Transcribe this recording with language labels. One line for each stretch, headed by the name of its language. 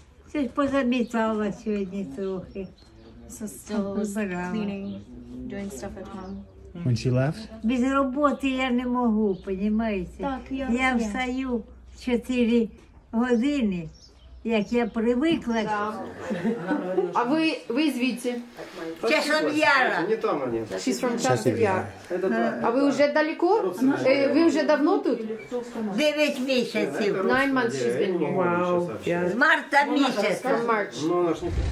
Ukrainian: Щось позамітала сьогодні трохи.
English: So still was cleaning, doing stuff at home. When she left?
Ukrainian: Без роботи я не можу, понімаєте? Так, я встаю 4 години, як я привикла. А ви звідси? Часом Яра.
English: She's from Часов Яр.
Ukrainian: А ви вже далеко? Ви вже давно тут? 9 місяців.
English: 9 months she's been here. Wow.
Ukrainian: З марта місяця.
English: From March.